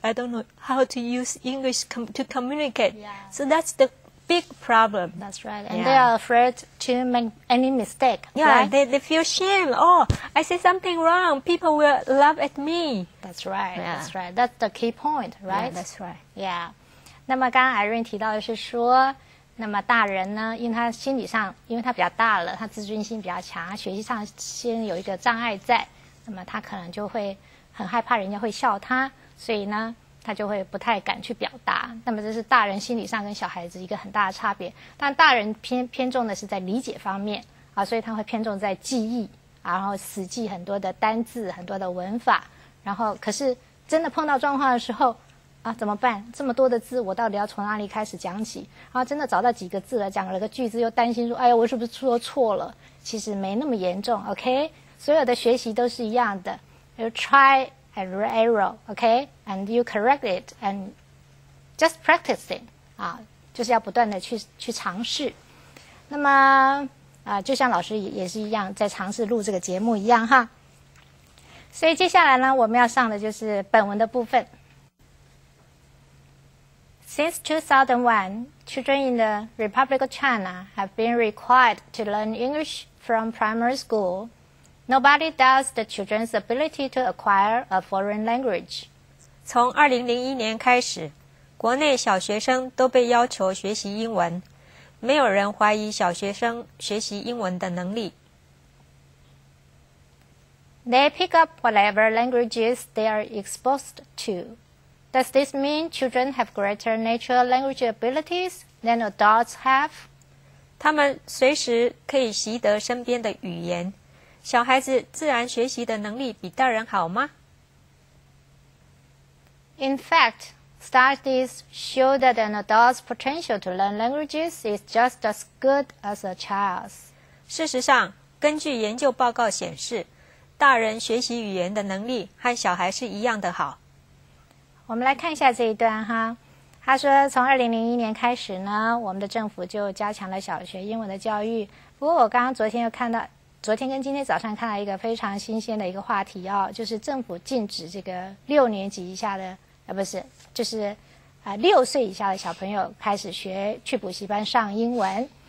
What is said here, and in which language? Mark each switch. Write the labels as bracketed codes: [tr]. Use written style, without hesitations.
[en] I don't know how to use English to communicate. Yeah. So that's the big problem. That's right. And they are afraid to make any mistake. Yeah, right? they feel shame. Oh, I said something wrong. People will laugh at me. That's right. Yeah. That's right. That's the key point, right? Yeah, that's right. Yeah. [zh] 那么刚刚 Irene 提到的是说，那么大人呢，因为他心理上，因为他比较大了，他自尊心比较强，他学习上先有一个障碍在，那么他可能就会很害怕人家会笑他，所以呢，他就会不太敢去表达。那么这是大人心理上跟小孩子一个很大的差别。但大人偏重的是在理解方面啊，所以他会偏重在记忆，然后死记很多的单字、很多的文法。然后可是真的碰到状况的时候啊，怎么办？这么多的字，我到底要从哪里开始讲起？然后真的找到几个字了，讲了个句子，又担心说，哎呀，我是不是说错了？其实没那么严重 ，OK？ 所有的学习都是一样的。 [en] You try and error, okay, and you correct it and just practicing [zh] 啊，就是要不断的去尝试。那么就像老师也是一样，在尝试录这个节目一样哈。所以接下来呢，我们要上的就是本文的部分。 [en] Since 2001, children in the Republic of China have been required to learn English from primary school. Nobody doubts the children's ability to acquire a foreign language. [zh] 从2001年开始，国内小学生都被要求学习英文，没有人怀疑小学生学习英文的能力。 [en] They pick up whatever languages they are exposed to. Does this mean children have greater natural language abilities than adults have? [zh] 他们随时可以习得身边的语言，小孩子自然学习的能力比大人好吗？ [en] In fact, studies show that an adult's potential to learn languages is just as good as a child's. [zh] 事实上，根据研究报告显示，大人学习语言的能力和小孩是一样的好。我们来看一下这一段哈。他说，从2001年开始呢，我们的政府就加强了小学英文的教育。不过我刚刚昨天跟今天早上看到一个非常新鲜的一个话题哦，就是政府禁止这个6年级以下的，就是6岁以下的小朋友开始去补习班上英文。